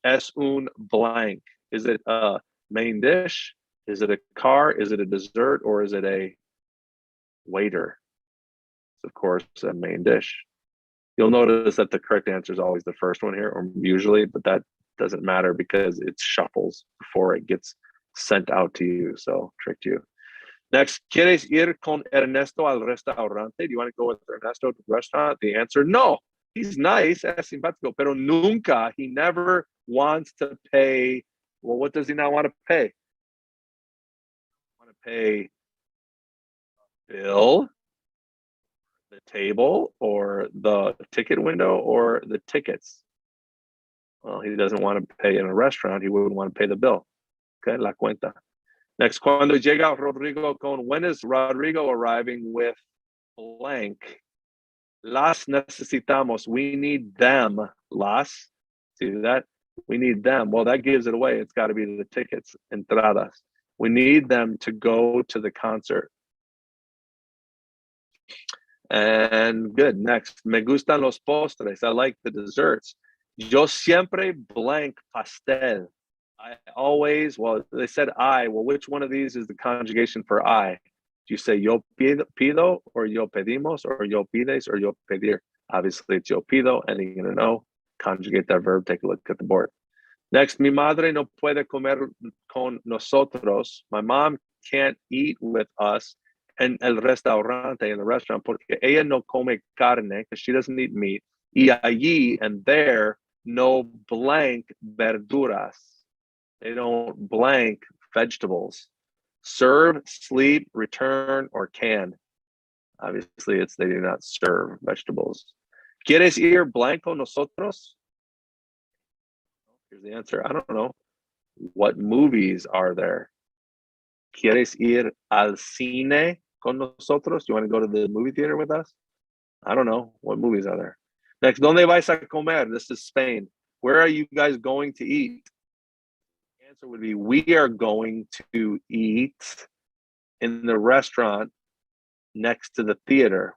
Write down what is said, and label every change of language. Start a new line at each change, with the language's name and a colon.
Spanish: Es un blank.
English: Is it a main dish? Is it a car? Is it a dessert? Or is it a waiter? Of course, a main dish. You'll notice that the correct answer is always the first one here, or usually, but that doesn't matter because it shuffles before it gets sent out to you. So tricked you.
Spanish: Next, ¿quieres ir con Ernesto al restaurante?
English: Do you want to go with Ernesto to the restaurant? The answer, no. He's nice,
Spanish: es simpático, pero nunca,
English: he never wants to pay. Well, what does he not want to pay? Want to pay bill, the table, or the ticket window, or the tickets. Well, he doesn't want to pay in a restaurant. He wouldn't want to pay the bill. Okay,
Spanish: la cuenta.
English: Next,
Spanish: cuando llega Rodrigo con,
English: when is Rodrigo arriving with blank?
Spanish: Las necesitamos.
English: We need them. Las. See that? We need them. Well, that gives it away. It's got to be the tickets, entradas. We need them to go to the concert. And good. Next,
Spanish: me gustan los postres.
English: I like the desserts.
Spanish: Yo siempre blank pastel.
English: I always, well, they said I. Well, which one of these is the conjugation for I? Do you say yo pido, or yo pedimos, or yo pides, or yo pedir? Obviously, it's yo pido, and you're going to know. Conjugate that verb. Take a look at the board.
Spanish: Next, mi madre no puede comer con nosotros.
English: My mom can't eat with us
Spanish: en el restaurante,
English: in the restaurant,
Spanish: porque ella no come carne,
English: because she doesn't eat meat.
Spanish: Y allí
English: and there,
Spanish: no blank verduras.
English: They don't blank vegetables. Serve, sleep, return, or can. Obviously, it's they do not serve vegetables.
Spanish: ¿Quieres ir blank con nosotros?
English: Here's the answer. I don't know. What movies are there?
Spanish: ¿Quieres ir al cine con nosotros?
English: Do you want to go to the movie theater with us? I don't know. What movies are there? Next,
Spanish: ¿dónde vais a comer?
English: This is Spain. Where are you guys going to eat? The answer would be, we are going to eat in the restaurant next to the theater.